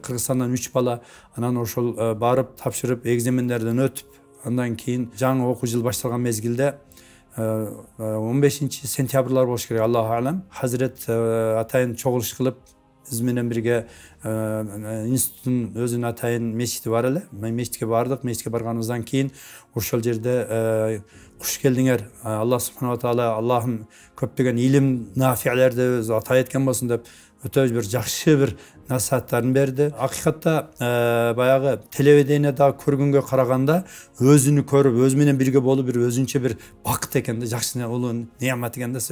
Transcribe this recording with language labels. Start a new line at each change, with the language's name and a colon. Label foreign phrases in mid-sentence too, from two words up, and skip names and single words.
Kyrgyz: Кыргызстандан 3 бала, анан ошол барып тапшырып экзамендерден өтүп, андан кийин жаңы окуу жыл башталган мезгилде 15-сентябрлар болуш керек,
Arabic: الله أعلم.
Kyrgyz: Hazret атайын чогулуш кылып биз менен бирге институттун өзүнүн атайын мечити бар эле. Мечитке бардык. Мечитке барганыбыздан кийин ошол жерде куш келдиңер.
Arabic: الله سبحانه وتعالى
Kyrgyz: Аллахым көптөгөн илим нафиялерди өзү ата эткен болсун деп өтө бир жакшы бир насааттарын берди. Акыйкатта баягы телевидениеде көргөнгө караганда өзүнү көрүп, өзү менен бирге болуп бир өзүнчө бир бакыт экен да, жакшы улуу неамат экен да.